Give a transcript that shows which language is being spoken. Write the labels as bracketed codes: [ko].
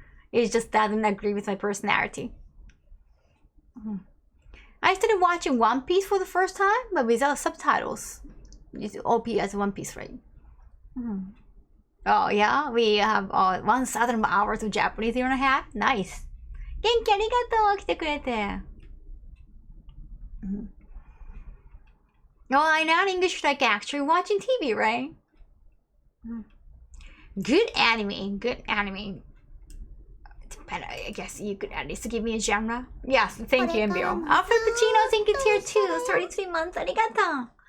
[en] It just doesn't agree with my personality. I started watching One Piece for the first time, but without subtitles. It's OP as One Piece, right? Oh yeah, we have 1,000 hours of Japanese year and a half. Nice. [ja] 元気ありがとう、来てくれて。 [en] Oh, I know English like actually watching TV, right? Good anime, good anime. But I guess you could at least give me a genre. Yes, thank you, Embio. Alfred Pacino, thank you, tier 2, 33 months, arigato.